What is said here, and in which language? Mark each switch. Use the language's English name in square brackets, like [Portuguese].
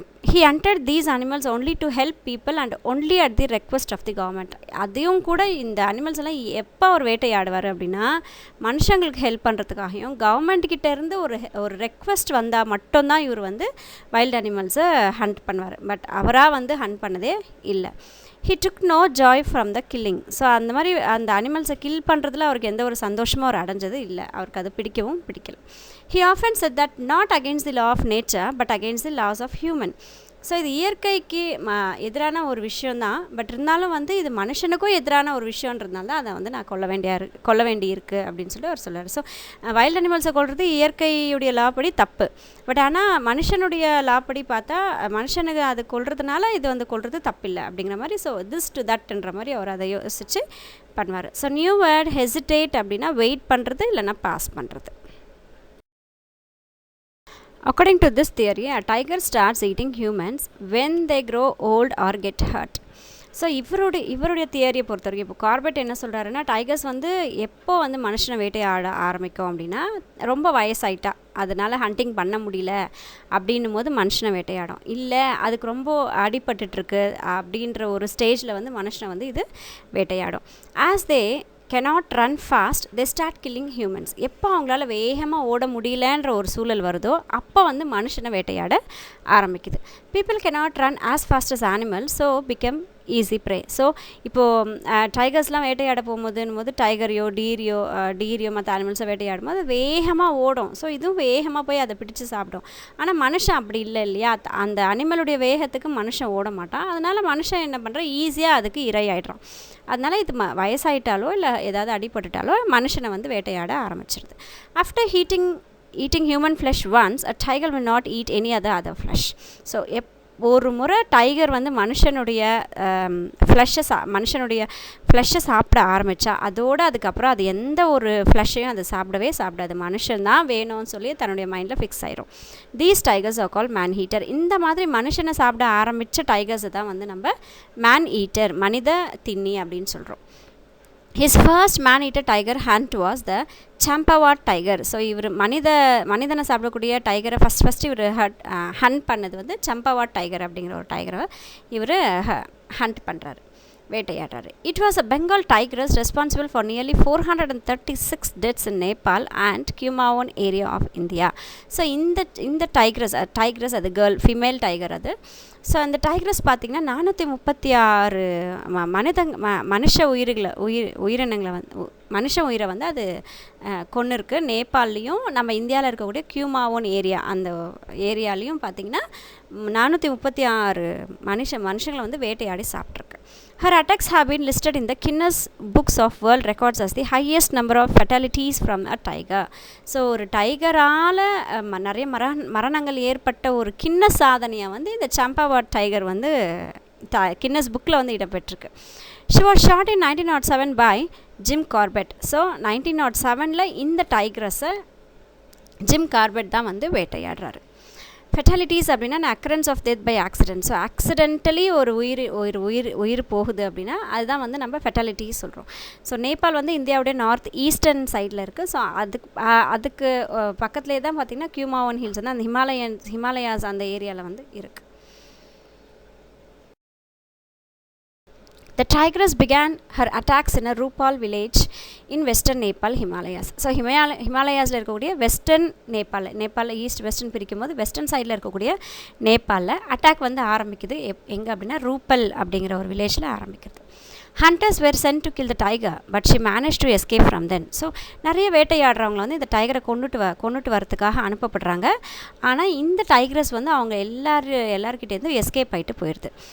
[English] He hunted these animals only to help people and only at the request of the government. [Tamil] அதையும் கூட இந்த animals எல்லாம் எப்போ அவர் வேட்டையாடுவார் அப்படின்னா, மனுஷங்களுக்கு ஹெல்ப் பண்ணுறதுக்காகவும் கவர்மெண்ட்கிட்ட இருந்து ஒரு ரெக்வெஸ்ட் வந்தால் மட்டும்தான் இவர் வந்து வைல்டு அனிமல்ஸை ஹண்ட் பண்ணுவார். பட் அவராக வந்து ஹண்ட் பண்ணதே இல்லை. [English] He took no joy from the killing. [Tamil] So அந்த மாதிரி அந்த அனிமல்ஸை கில் பண்ணுறதுல அவருக்கு எந்த ஒரு சந்தோஷமும் அவர் அடைஞ்சது இல்லை, அவருக்கு அது பிடிக்கவும் பிடிக்கல. [English] He often said that not against the law of nature but against the laws of human. [Tamil] So இது இயற்கைக்கு எதிரான ஒரு விஷயந்தான், பட் இருந்தாலும் வந்து இது மனுஷனுக்கும் எதிரான ஒரு விஷயன்றதுனால தான் அதை வந்து நான் கொல்ல வேண்டி இருக்குது அப்படின்னு சொல்லி அவர் சொல்லுவார். ஸோ வைல்ட் அனிமல்ஸை கொல்வது இயற்கையுடைய லாப்படி தப்பு, பட் ஆனால் மனுஷனுடைய லாப்படி பார்த்தா மனுஷனுக்கு அது கொல்றதுனால இது வந்து கொல்றது தப்பில்லை அப்படிங்கிற மாதிரி. ஸோ திஸ் டு தட்ன்ற மாதிரி அவர் அதை யோசித்து பண்ணுவார். ஸோ நியூ வேர்ட் ஹெசிடேட் அப்படின்னா வெயிட் பண்ணுறது, இல்லைன்னா பாஸ் பண்ணுறது. [English] According to this theory, a tiger starts eating humans when they grow old or get hurt. [Tamil] So இவருடைய தியரியை பொறுத்த வரைக்கும் இப்போ கார்பெட் என்ன சொல்கிறாருன்னா, டைகர்ஸ் வந்து எப்போ வந்து மனுஷனை வேட்டையாட ஆரம்பிக்கும் அப்படின்னா, ரொம்ப வயசாயிட்டா அதனால் ஹண்டிங் பண்ண முடியல அப்படின்னும் போது மனுஷனை வேட்டையாடும். இல்லை அதுக்கு ரொம்ப அடிபட்டுருக்கு அப்படின்ற ஒரு ஸ்டேஜில் வந்து மனுஷனை வந்து இது வேட்டையாடும். [English] As they cannot run fast, they start killing humans. [Tamil] எப்போ அவங்களால வேகமாக ஓட முடியலன்ற ஒரு சூழல் வருதோ அப்போ வந்து மனுஷனை வேட்டையாட ஆரம்பிக்குது. [English] People cannot run as fast as animals, so become easy prey. [Tamil] So இப்போது டைகர்ஸ்லாம் வேட்டையாட போகும்போது டைகரையோ டீரியோ மற்ற அனிமல்ஸை வேட்டையாடும் போது வேகமாக ஓடும். ஸோ இதுவும் வேகமாக போய் அதை பிடிச்சி சாப்பிடும். ஆனால் மனுஷன் அப்படி இல்லை இல்லையா, அந்த அனிமலுடைய வேகத்துக்கு மனுஷன் ஓட மாட்டான். அதனால் மனுஷன் என்ன பண்ணுறான், ஈஸியாக அதுக்கு இரையாயிடுறான். அதனால் இது வயசாயிட்டாலோ இல்லை ஏதாவது அடிபட்டுட்டாலோ மனுஷனை வந்து வேட்டையாட ஆரம்பிச்சிருது. [English] After eating human flesh once, a tiger will not eat any other flesh. So [Tamil] ஒரு முறை டைகர் வந்து மனுஷனுடைய ஃப்ளஷை சாப்பிட ஆரம்பித்தா அதோடு அதுக்கப்புறம் அது எந்த ஒரு ஃப்ளஷையும் அது சாப்பிடாது. மனுஷன்தான் வேணும்னு சொல்லி தன்னுடைய மைண்டில் ஃபிக்ஸ் ஆயிரும். [English] These tigers are call man eater. [Tamil] இந்த மாதிரி மனுஷனை சாப்பிட ஆரம்பித்த டைகர்ஸை தான் வந்து நம்ம மேன் ஈட்டர், மனித தின்னி அப்படின்னு சொல்கிறோம். [English] His first man-eater tiger hunt was the Champawat tiger. [Tamil] So இவர் மனிதனை சாப்பிடக்கூடிய டைகரை ஃபஸ்ட்டு இவர் ஹண்ட் பண்ணது வந்து சம்பவாட் டைகர் அப்படிங்கிற ஒரு டைகரை இவர் ஹண்ட் பண்ணுறாரு, வேட்டையாடுறாரு. [English] It was a Bengal tigress responsible for nearly 436 deaths in Nepal and Kumaon area of India. [Tamil] So இந்த டைக்ரஸ் அது கேர்ள், ஃபீமேல் டைகர் அது. ஸோ அந்த டைக்ரஸ் பார்த்திங்கன்னா 436 உயிரினங்களை வந்து மனுஷ உயிரை வந்து அது கொன்று இருக்குது. நேபாள்லேயும் நம்ம இந்தியாவில் இருக்கக்கூடிய கியூமாவோன் ஏரியா, அந்த ஏரியாலையும் பார்த்திங்கன்னா 436 மனுஷங்களை வந்து வேட்டையாடி சாப்பிட்ருக்கு. [English] Her attacks have been listed in the Guinness Books of World Records as the highest number of fatalities from a tiger. [Tamil] So ஒரு டைகரால் நிறைய மரணங்கள் ஏற்பட்ட ஒரு கின்ன சாதனையை வந்து இந்த சம்பவாட் டைகர் வந்து கின்னஸ் புக்கில் வந்து இடம்பெற்றிருக்கு. [English] She was shot in 1907 by Jim Corbett. [Tamil] So 1907 இந்த டைக்ரஸை ஜிம் கார்பெட் தான் வந்து வேட்டையாடுறாரு. ஃபெட்டாலிட்டிஸ் அப்படின்னா [English] Occurrence of death by accident. [Tamil] So accidentally ஒரு உயிர் போகுது அப்படின்னா அதுதான் வந்து நம்ம ஃபெட்டாலிட்டிஸ் சொல்கிறோம். ஸோ நேபாள் வந்து இந்தியாவுடைய நார்த் ஈஸ்டர்ன் சைடில் இருக்குது. ஸோ அதுக்கு பக்கத்துலேயே தான் பார்த்திங்கன்னா கியூமாவன் ஹில்ஸ் வந்து அந்த ஹிமாலயாஸ் அந்த ஏரியாவில் வந்து இருக்குது. [English] The tigress began her attacks in a Rupal village in western Nepal, Himalayas. [Tamil] So ஹிமாலயாஸில் இருக்கக்கூடிய வெஸ்டர்ன் நேபாளில் ஈஸ்ட் வெஸ்டர்ன் பிரிக்கும் போது வெஸ்டர்ன் சைடில் இருக்கக்கூடிய நேபாளில் அட்டாக் வந்து ஆரம்பிக்குது. எங்கே அப்படின்னா ரூப்பல் அப்படிங்கிற ஒரு வில்லேஜில் ஆரம்பிக்குது. [English] Hunters were sent to kill the tiger, but she managed to escape from them. [Tamil] So நிறைய வேட்டையாடுறவங்க வந்து இந்த டைகரை கொண்டுட்டு வரத்துக்காக அனுப்பப்படுறாங்க. ஆனால் இந்த டைகரஸ் வந்து அவங்க எல்லாருக்கிட்டேருந்து எஸ்கேப் ஆகிட்டு போயிடுது.